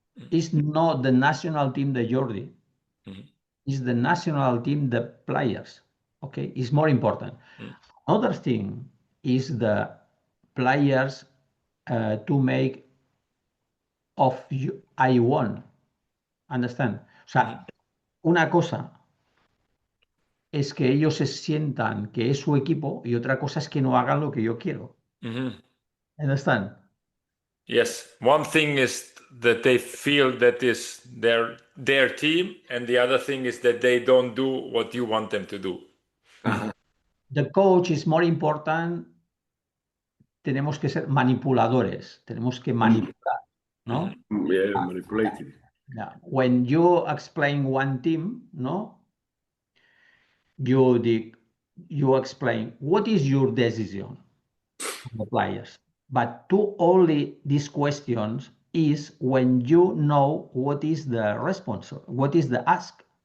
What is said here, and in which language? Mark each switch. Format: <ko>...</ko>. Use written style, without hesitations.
<en>It's not the national team, the Jordi. Mhm, It's the national team, the players. Okay, it's more important. mhm, Another thing is the players to make of you, I won. Understand? O mhm,</en> <es>sea, una cosa es que ellos se sientan que es su equipo y otra cosa es que no hagan lo que yo quiero. mhm.</es> <en>Understand? Yes, one thing is that they feel that is their team, and the other thing is that they don't do what you want them to do. The coach is more important.</en> <es>Tenemos que ser manipuladores. Tenemos que manipular, Mhm, ¿no?</es> <en>Yeah, manipulated. Yeah. When you explain one team, no, you you explain what is your decision of the players. But to only these questions is when you know what is the response, what is the ask.</en>